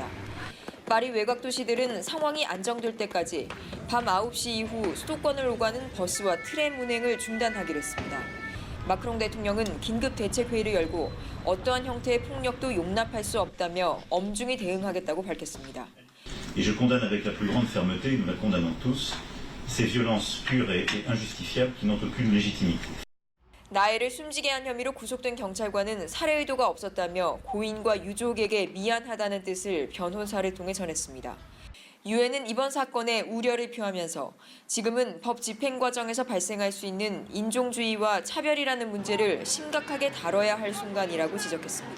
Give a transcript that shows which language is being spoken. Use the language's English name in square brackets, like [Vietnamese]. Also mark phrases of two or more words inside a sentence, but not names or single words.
[Korean] 파리 외곽 도시들은 상황이 안정될 때까지 밤 9시 이후 수도권을 오가는 버스와 트램 운행을 중단하기로 했습니다. 마크롱 대통령은 긴급 대책회의를 열고 어떠한 형태의 폭력도 용납할 수 없다며 엄중히 대응하겠다고 밝혔습니다. [French] Et je condamne avec la plus grande fermeté, nous la condamnons tous, ces violences pures et injustifiables qui n'ont aucune légitimité. [Korean] 나엘을 숨지게 한 혐의로 구속된 경찰관은 살해 의도가 없었다며 고인과 유족에게 미안하다는 뜻을 변호사를 통해 전했습니다. 유엔은 이번 사건에 우려를 표하면서 지금은 법 집행 과정에서 발생할 수 있는 인종주의와 차별이라는 문제를 심각하게 다뤄야 할 순간이라고 지적했습니다.